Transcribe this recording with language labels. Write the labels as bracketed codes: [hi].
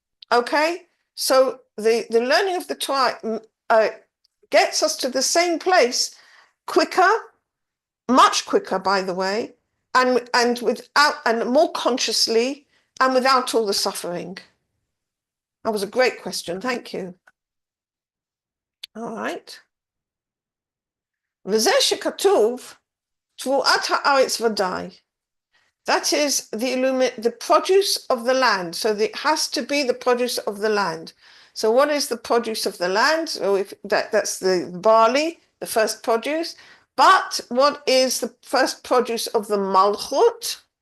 [en] Okay, so the learning of the Torah gets us to the same place quicker, much quicker, by the way, and without, and more consciously, and without all the suffering. That was a great question. Thank you. All right. [he] וזה שכתוב, תבואת הארץ ודאי. [en] That is the produce of the land. So it has to be the produce of the land. So what is the produce of the land? So that's the barley, the first produce. But what is the first produce of the malchut?